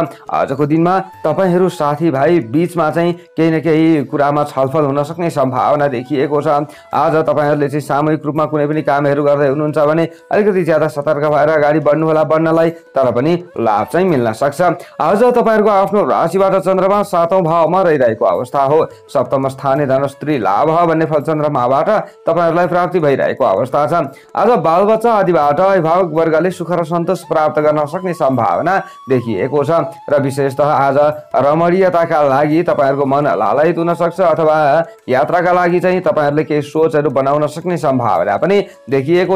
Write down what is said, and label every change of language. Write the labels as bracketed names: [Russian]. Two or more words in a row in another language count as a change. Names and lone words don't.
[Nepali] आजको दिनमा तपाईहरु साथीभाइ बीचमा चाहिँ केही न केही कुरामा छलफल हुन सक्ने सम्भावना देखिएको छ। आज तपाईहरुले चाहिँ सामूहिक रूपमा कुनै पनि कामहरू गर्दै हुनुहुन्छ भने अलिकति ज्यादा सतर्क भएर अगाडि बढ्नु होला बढ्नलाई, तर पनि लाभ चाहिँ मिल्न सक्छ। आज तपाईहरुको आफ्नो राशिबाट चन्द्रमा 7औं भावमा रहिरहेको अवस्था हो। [Sanskrit] सप्तम स्थाने धनस्त्री लाभ [Nepali] भन्ने फल चन्द्रमाबाट तपाईहरुलाई प्राप्ति भइरहेको अवस्था छ। आज बालबच्चा आदिबाट अभिभावक वर्गले सुख र सन्तोष प्राप्त गर्न सक्ने सम्भावना देखिएको छ र विशेषतः आज रमणीयताका लागि तपाईहरुको मन लालायित हुन सक्छ अथवा यात्राका लागि चाहिँ तपाईहरुले केही सोचहरू बनाउन सक्ने सम्भावना पनि देखिएको छ।